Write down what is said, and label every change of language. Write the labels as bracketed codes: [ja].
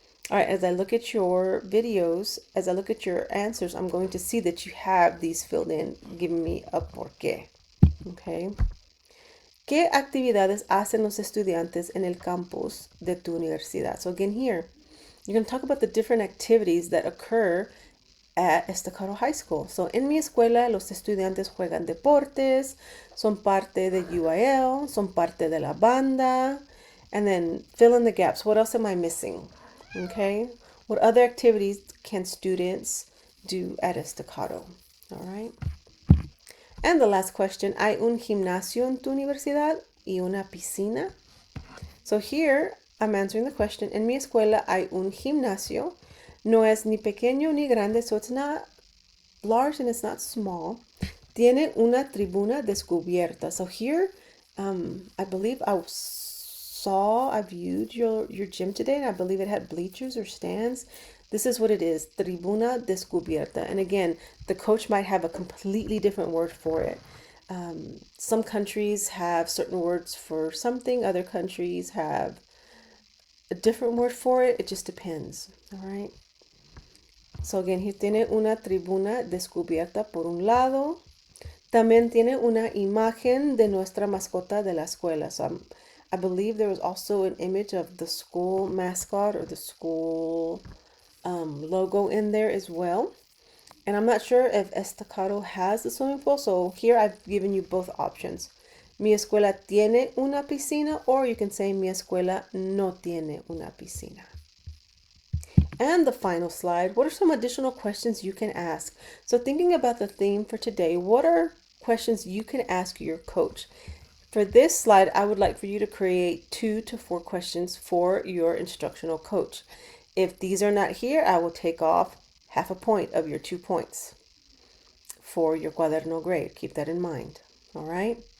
[en] All right, as I look at your videos, as I look at your answers, I'm going to see that you have these filled in, giving me a [es] por qué. [en] Okay. [es] ¿Qué actividades hacen los estudiantes en el campus de tu universidad? [en] So again here, you're going to talk about the different activities that occur at Estacado High School. [es] So en mi escuela, los estudiantes juegan deportes, son parte de UIL, son parte de la banda, [en] and then fill in the gaps. What else am I missing? Okay, what other activities can students do at Estacado? All right. And the last question, [es] ¿hay un gimnasio en tu universidad y una piscina? [en] So here I'm answering the question, [es] en mi escuela hay un gimnasio, no es ni pequeño ni grande, [en] so it's not large and it's not small. [es] Tiene una tribuna descubierta. [en] So here, I believe I viewed your gym today, and I believe it had bleachers or stands. This is what it is, tribuna descubierta. And again, the coach might have a completely different word for it. Some countries have certain words for something, other countries have a different word for it. It just depends. All right. So again, here [es] tiene una tribuna descubierta por un lado. También tiene una imagen de nuestra mascota de la escuela. [en] So I believe there was also an image of the school mascot or the school logo in there as well. And I'm not sure if Estacado has the swimming pool. So here I've given you both options. [es] Mi escuela tiene una piscina, [en] or you can say [es] mi escuela no tiene una piscina. [en] And the final slide, what are some additional questions you can ask? So thinking about the theme for today, what are questions you can ask your coach? For this slide, I would like for you to create 2 to 4 questions for your instructional coach. If these are not here, I will take off half a point of your 2 points for your cuaderno grade. Keep that in mind. All right.